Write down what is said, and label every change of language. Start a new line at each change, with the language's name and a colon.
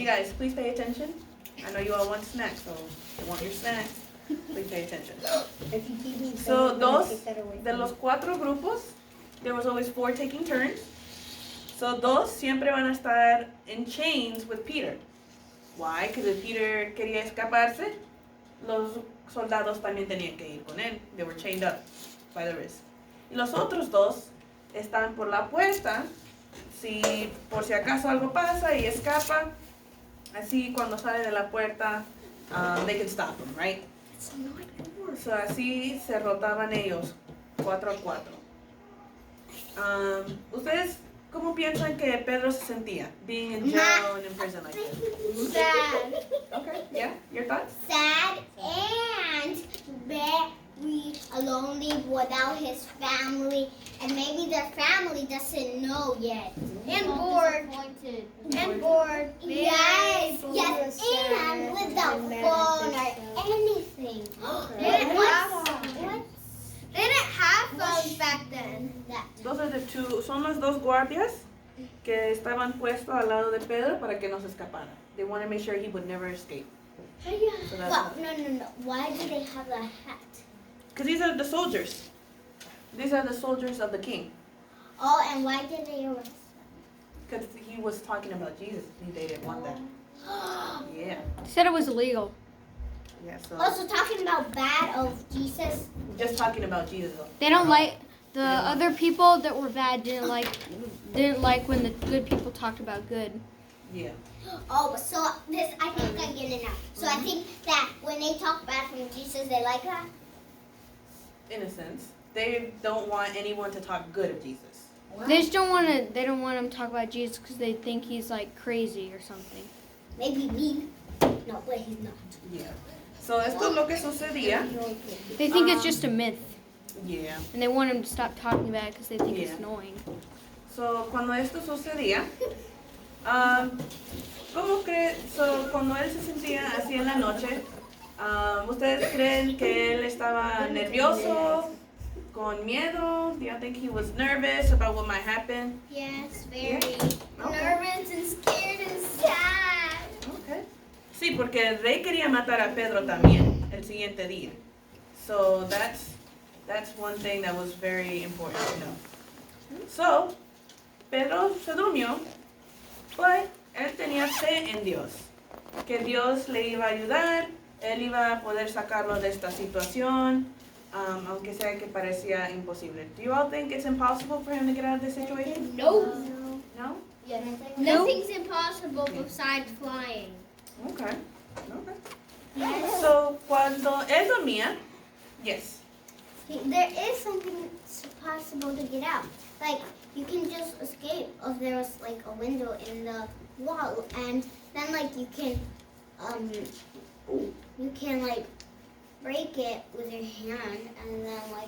English: You guys, please pay attention. I know you all want snacks, so you want your snacks. Please pay attention. So
Spanish: dos de los 4 grupos,
English: there was always 4 taking turns. So
Spanish: dos siempre van a estar
English: in chains with Peter. Why? Because if
Spanish: Peter quería escaparse, los soldados también tenían que ir con él.
English: They were chained up by the wrist.
Spanish: Y los otros 2 están por la puerta. Si por si acaso algo pasa y escapa, así cuando sale de la puerta,
English: they can stop him, right?
Spanish: So así se rotaban ellos, 4 a 4. ¿Ustedes cómo piensan que Pedro se sentía
English: being in jail and in prison like that? Sad. Okay, yeah, your thoughts? Sad and very lonely without his family, and maybe their family doesn't know yet. And bored. And bored. Yes, yes, and without thing. They didn't have What? They didn't have phones back then. Those are the two,
Spanish: son los dos guardias que estaban puestos al lado de Pedro para que no se escapara.
English: They want to make sure he would never escape. So that's Well, no. Why do they have a hat? because these are the soldiers. These are the soldiers of the king. Oh, and why did they arrest Because he was talking about Jesus. They didn't want that. them? Yeah. They said it was illegal. Yeah, so Also talking about bad of Jesus. just talking about Jesus. They don't like the other people that were bad didn't like when the good people talked about good. Yeah. Oh, so this, I think I get it now. So I think that when they talk bad from Jesus, they like that? In a sense. They don't want anyone to talk good of Jesus. They just don't want to. They don't want him to talk about Jesus because they think he's like crazy or something. Maybe mean. No, but he's not. Yeah.
Spanish: So esto es lo que sucedía.
English: They think it's just a myth, Yeah. and they want him to stop talking about it because they think it's Yeah. annoying.
Spanish: So cuando esto sucedía, cuando él se sentía así en la noche, ¿ustedes creen que él estaba nervioso, con miedo?
English: Do you think he was nervous about what might happen? Yes, very Okay. nervous and scared and sad. Okay.
Spanish: Sí, porque el rey quería matar a Pedro también el siguiente día.
English: So that's one thing that was very important to know.
Spanish: So, Pedro se durmió, but él tenía fe en Dios, que Dios le iba a ayudar, él iba a poder sacarlo de esta situación, aunque sea que parecía imposible.
English: Do you all think it's impossible for him to get out of this situation? No. No? Nothing's impossible besides flying. Okay. Okay. So,
Spanish: cuando él dormía,
English: yes. There is something possible to get out. Like, you can just escape if there was like a window in the wall, and then like you can like break it with your hand, and then like